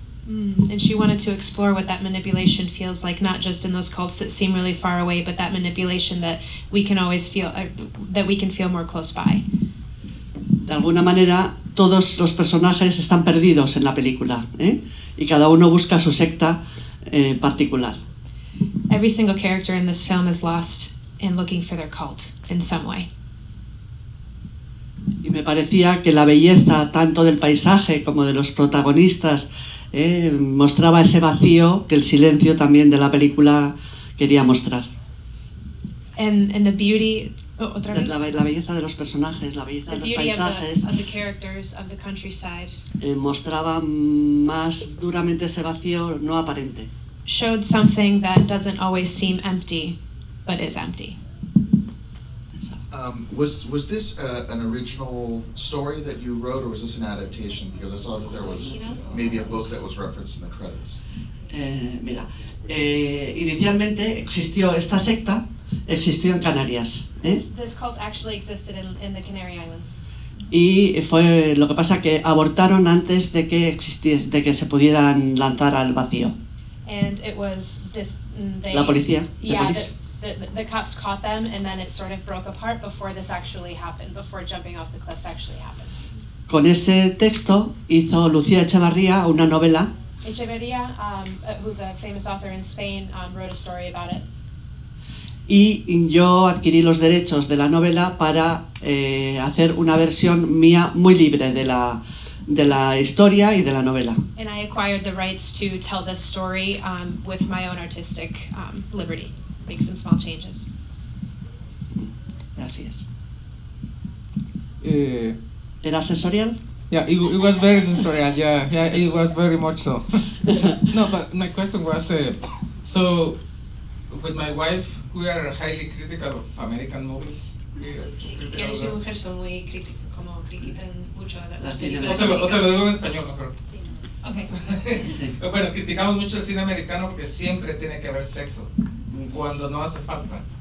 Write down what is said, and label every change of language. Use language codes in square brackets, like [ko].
[en] And she wanted to explore what that manipulation feels like, not just in those cults that seem really far away, but that manipulation that we can always feel, that we can feel more close by. [es] De alguna manera, todos los personajes están perdidos en la película, y cada uno busca su secta particular. [en] Every single character in this film is lost in looking for their cult in some way. [es] Y me parecía que la belleza tanto del paisaje como de los protagonistas mostraba ese vacío que el silencio también de la película quería mostrar. [en] And the beauty, [es] otra vez? La belleza de los personajes, la belleza de los paisajes [en] of the characters of the countryside [es] mostraba más duramente ese vacío no aparente. [en] Showed something that doesn't always seem empty, but is empty. Was this an original story that you wrote, or was this an adaptation? Because I saw that there was maybe a book that was referenced in the credits. [es] Mira, inicialmente existió esta secta, existió en Canarias. [en] This cult actually existed in the Canary Islands. [es] y fue lo que pasa que abortaron antes de que existiese, de que se pudieran lanzar al vacío. [en] And it was [es] La policía, [en] yeah, police. the cops caught them, and then it sort of broke apart before this actually happened, before jumping off the cliffs actually happened. [es] Con ese texto hizo Lucía Echevarría una novela [en] Echeverría, who's a famous author in Spain, wrote a story about it. [es] y yo adquirí los derechos de la novela para hacer una versión mía muy libre de la historia y de la novela. [en] And I acquired the rights to tell this story with my own artistic liberty, make some small changes. [es] Así es. Uh, ¿Era sensorial? [en] yeah, it was very sensorial. Yeah, it was very much so. No, but my question was, so with my wife, we are highly critical of American movies. [es] Él y su mujer son muy críticos, como critican mucho las O películas te lo americanas. digo en español mejor. [en] Okay. [es] Bueno, criticamos mucho el cine americano porque siempre tiene que haber sexo, cuando no hace falta.